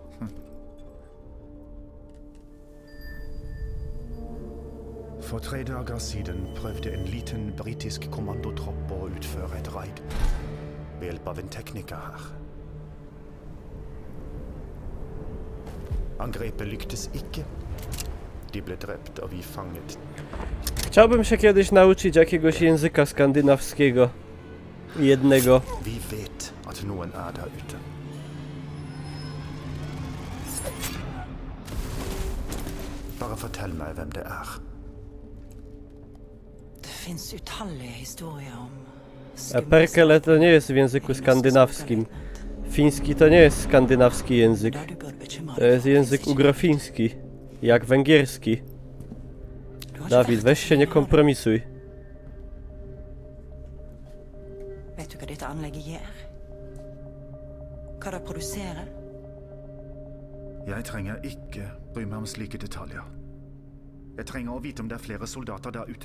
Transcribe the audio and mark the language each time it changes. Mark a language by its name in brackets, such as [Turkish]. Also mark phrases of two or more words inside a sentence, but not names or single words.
[Norwegian] For 3 dager siden prøvde en liten britisk kommandotropp å utføre et raid ved hjelp av en tekniker her. Angrepet lyktes ikke. De ble drept og vi fanget. [Polish] Chciałbym się kiedyś nauczyć jakiegoś języka skandynawskiego. Jednego. [Norwegian] Vi vet at noen er der ute. Bare fortell meg hvem det er. [Swedish] Det finns utalliga historier om [Polish] A Perkele to nie jest w języku skandynawskim. Fiński to nie jest skandynawski język. [Swedish] där du borde bekymra [Polish] To [Swedish] dig [Polish] jest [Swedish] för [Polish] język [Swedish] fysik. [Polish] ugrofiński. Jak węgierski. [Swedish] Du har inte [Polish] Dawid, [Swedish] vett [Polish] weź [Norwegian] til [Polish] się [Norwegian] å [Polish] nie [Norwegian] gjøre det. [Polish] kompromisuj. [Norwegian] Vet du hva dette anlegget gjør? Hva det produserer? Jeg trenger ikke bry meg om slike detaljer. Jeg trenger å vite om det er flere soldater der ute.